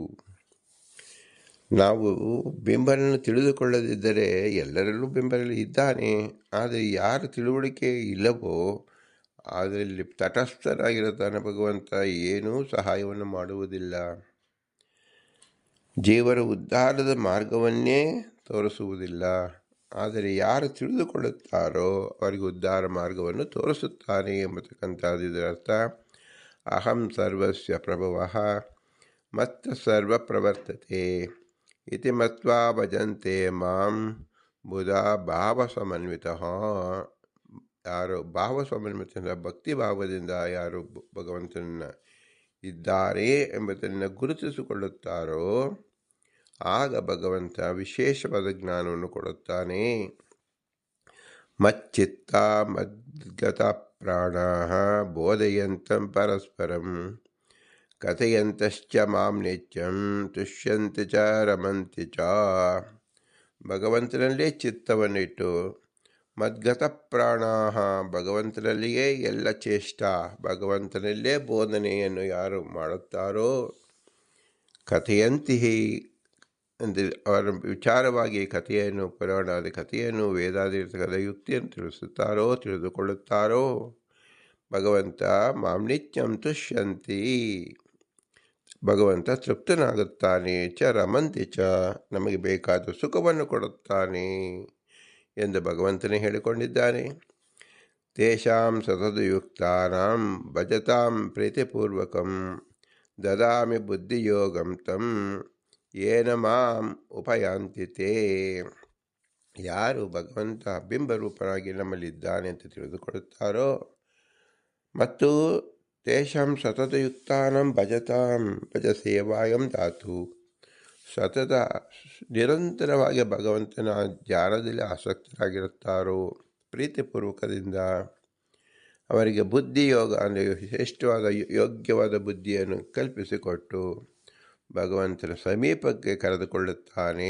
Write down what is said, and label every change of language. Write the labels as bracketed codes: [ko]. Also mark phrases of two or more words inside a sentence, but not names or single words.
[kn] ನಾವು ಬಿಂಬನನ್ನು ತಿಳಿದುಕೊಳ್ಳದಿದ್ದರೆ ಎಲ್ಲರಲ್ಲೂ ಬಿಂಬನಲ್ಲಿ ಇದ್ದಾನೆ, ಆದರೆ ಯಾರು ತಿಳುವಳಿಕೆ ಇಲ್ಲವೋ ಅದರಲ್ಲಿ ತಟಸ್ಥರಾಗಿರುತ್ತಾನೆ ಭಗವಂತ, ಏನೂ ಸಹಾಯವನ್ನು ಮಾಡುವುದಿಲ್ಲ. ಜೀವರ ಉದ್ಧಾರದ ಮಾರ್ಗವನ್ನೇ ತೋರಿಸುವುದಿಲ್ಲ. ಆದರೆ ಯಾರು ತಿಳಿದುಕೊಳ್ಳುತ್ತಾರೋ ಅವರಿಗೆ ಉದ್ಧಾರ ಮಾರ್ಗವನ್ನು ತೋರಿಸುತ್ತಾನೆ ಎಂಬತಕ್ಕಂಥದ್ದು ಇದರ ಅರ್ಥ. [sa] ಅಹಂ ಸರ್ವಸ್ಯ ಪ್ರಭವಃ ಮತ್ತ ಸರ್ವ ಪ್ರವರ್ತತೆ ಇತಿ ಮತ್ವಾ ಭಜಂತೆ ಮಾಂ ಬುಧಾ ಭಾವ ಸಮನ್ವಿತಃ. [kn] ಯಾರು [sa] ಭಾವ ಸಮನ್ವಿತ [kn] ಭಕ್ತಿ ಭಾವದಿಂದ ಯಾರು ಭಗವಂತನ ಇದ್ದಾರೆ ಎಂಬುದನ್ನು ಗುರುತಿಸಿಕೊಳ್ಳುತ್ತಾರೋ ಆಗ ಭಗವಂತ ವಿಶೇಷವಾದ ಜ್ಞಾನವನ್ನು ಕೊಡುತ್ತಾನೆ. [sa] ಮಚ್ಚಿತ್ತ ಮದ್ಗತ ಪ್ರಾಣಾಃ ಬೋಧಯಂತಂ ಪರಸ್ಪರಂ ಕಥಯಂತಶ್ಚ ಮಾಂ ನಿತ್ಯಂ ತುಷ್ಯಂತಿ ಚ ರಮಂತಿ ಚ. [kn] ಭಗವಂತನಲ್ಲೇ ಚಿತ್ತವನ್ನಿಟ್ಟು [sa] ಮದ್ಗತ ಪ್ರಾಣಾಃ [kn] ಭಗವಂತನಲ್ಲಿಯೇ ಎಲ್ಲ ಚೇಷ್ಟ, ಭಗವಂತನಲ್ಲೇ ಬೋಧನೆಯನ್ನು ಯಾರು ಮಾಡುತ್ತಾರೋ ಕಥೆಯಂತಿ ಅಂದರೆ ಅವರ ವಿಚಾರವಾಗಿ ಕಥೆಯನ್ನು ಪುರಾಣದ ಕಥೆಯನ್ನು ವೇದಾದಿರ್ತಕ್ಕಂಥ ಯುಕ್ತಿಯನ್ನು ತಿಳಿದುಕೊಳ್ಳುತ್ತಾರೋ ಭಗವಂತ [sa] ಮಾಂ ನಿತ್ಯಂ ತುಷ್ಯಂತಿ [kn] ಭಗವಂತ ತೃಪ್ತನಾಗುತ್ತಾನೆ, [sa] ಚ ರಮಂತಿ ಚ [kn] ನಮಗೆ ಬೇಕಾದ ಸುಖವನ್ನು ಕೊಡುತ್ತಾನೆ ಎಂದು ಭಗವಂತನೇ ಹೇಳಿಕೊಂಡಿದ್ದಾನೆ. [sa] ತೇಷಾಂ ಸತತಯುಕ್ತಾನಾಂ ಭಜತಾಂ ಪ್ರೀತಿಪೂರ್ವಕಂ ದದಾಮಿ ಬುದ್ಧಿಯೋಗಂ ತಂ ಯೇನ ಮಾಂ ಉಪಯಾಂತಿ ತೇ. [kn] ಯಾರು ಭಗವಂತ ಬಿಂಬರೂಪನಾಗಿ ನಮ್ಮಲ್ಲಿದ್ದಾನೆ ಅಂತ ತಿಳಿದುಕೊಳ್ಳುತ್ತಾರೋ ಮತ್ತು [sa] ತೇಷಾಂ ಸತತಯುಕ್ತಾನಾಂ ಭಜತಾಂ ಭಜ ಸೇವಾಯಂ ಧಾತು [kn] ಸತತ ನಿರಂತರವಾಗಿ ಭಗವಂತನ ಧ್ಯಾನದಲ್ಲಿ ಆಸಕ್ತರಾಗಿರುತ್ತಾರೋ ಪ್ರೀತಿಪೂರ್ವಕದಿಂದ ಅವರಿಗೆ ಬುದ್ಧಿಯೋಗ ಅಂದರೆ ಶ್ರೇಷ್ಠವಾದ ಯೋಗ್ಯವಾದ ಬುದ್ಧಿಯನ್ನು ಕಲ್ಪಿಸಿಕೊಟ್ಟು ಭಗವಂತನ ಸಮೀಪಕ್ಕೆ ಕರೆದುಕೊಳ್ಳುತ್ತಾನೆ.